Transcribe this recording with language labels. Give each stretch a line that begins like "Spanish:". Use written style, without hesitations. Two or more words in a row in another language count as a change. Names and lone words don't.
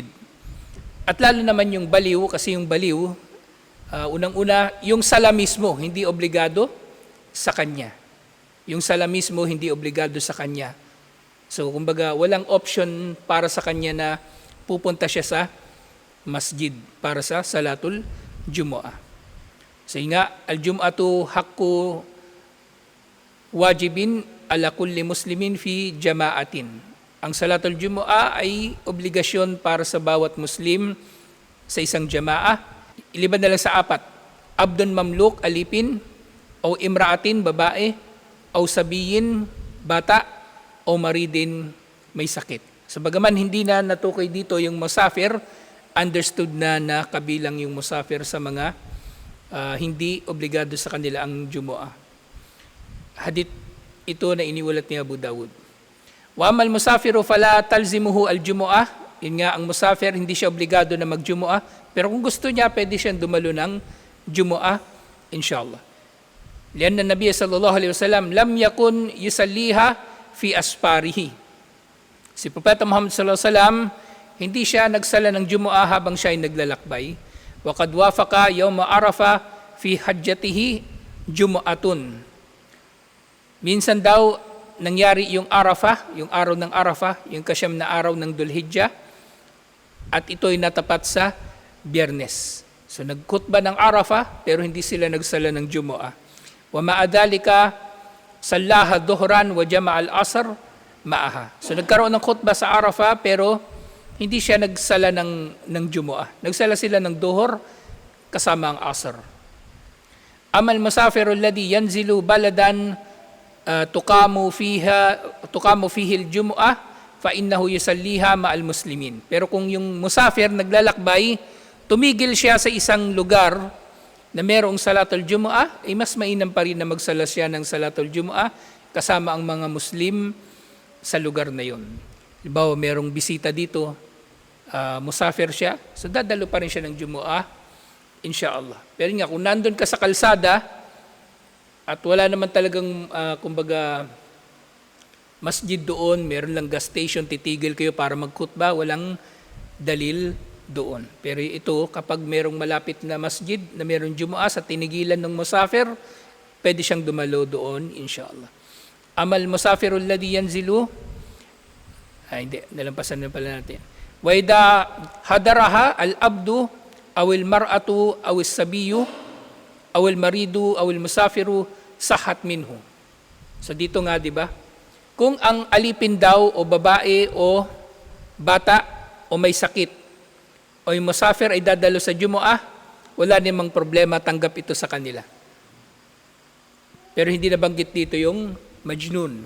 Filipino: At lalo naman yung baliw, kasi yung baliw, unang-una, yung sala mismo, hindi obligado sa kanya. Yung sala mismo, hindi obligado sa kanya. So, kumbaga, walang option para sa kanya na pupunta siya sa masjid para sa
Arabic: صلاة الجمعة. So, nga, الجمعة حق واجب على كل مسلم في جماعة.
Filipino: Ang
Arabic: صلاة الجمعة
Filipino: ay obligasyon para sa bawat Muslim sa isang jama'ah. Iliban na lang sa 4.
Arabic: عبد مملوك,
Filipino: alipin, o imraatin, babae, o sabiyin, bata, o maridin, may sakit. So bagaman hindi na natukoy dito yung musafir, understood na kabilang yung musafir sa mga hindi obligado sa kanila ang Jumu'ah. Hadith ito na iniulat ni Abu Dawud.
Arabic: وأما المسافر فلا تلزمه الجمعة.
Filipino: Yun nga, ang musafir hindi siya obligado na mag-Jumu'ah, pero kung gusto niya, pwede siyang dumalo ng Jumu'ah, inshallah.
Arabic: لأن النبي صلى الله عليه وسلم لم يكن يصليها في أسفاره.
Filipino: Si Propeta Muhammad
Arabic: صلى الله عليه وسلم
Filipino: hindi siya nagsala ng Jumu'ah habang siya ay naglalakbay.
Arabic: وقد وافق يوم عرفة في حجته جمعة.
Filipino: Minsan daw nangyari yung Arafah, yung araw ng Arafah, yung kasyam na araw ng Dhul-Hijjah, at ito'y natapat sa Biyernes. So nagkutba ng Arafah, pero hindi sila nagsala ng Jumu'ah.
Arabic: ومع ذلك صلاها ظهرا وجمع العصر معها.
Filipino: So nagkaroon ng khutba sa Arafah, pero hindi siya nagsala ng Jumu'ah. Nagsala sila ng duhur kasama ang asr.
Arabic: أما المسافر الذي ينزل بلدا تقام فيه الجمعة فإنه يصليها مع المسلمين.
Filipino: Pero kung yung musafir naglalakbay, tumigil siya sa isang lugar na merong
Arabic: صلاة الجمعة,
Filipino: ay mas mainam pa rin na magsala siya ng
Arabic: صلاة الجمعة
Filipino: kasama ang mga Muslim sa lugar na yon. Halimbawa, merong bisita dito, musafir siya, so dadalo pa rin siya ng Jumu'ah, inshallah. Pero nga, kung nandun ka sa kalsada, at wala naman talagang, kumbaga, masjid doon, meron lang
English: gas station,
Filipino: titigil kayo para magkutba, walang dalil doon. Pero ito, kapag merong malapit na masjid, na merong Jumu'ah sa tinigilan ng musafir, pwede siyang dumalo doon, inshallah.
Arabic: أما المسافر الذي ينزل,
Filipino: hindi, nalampasan na pala natin.
Arabic: وإذا حضرها العبد أو المرأة أو الصبي أو المريض أو المسافر صحت منه.
Filipino: So dito nga, di ba? Kung ang alipin daw o babae o bata o may sakit o yung musafir ay dadalo sa Jumu'ah, wala namang problema, tanggap ito sa kanila. Pero hindi nabanggit dito yung majnun.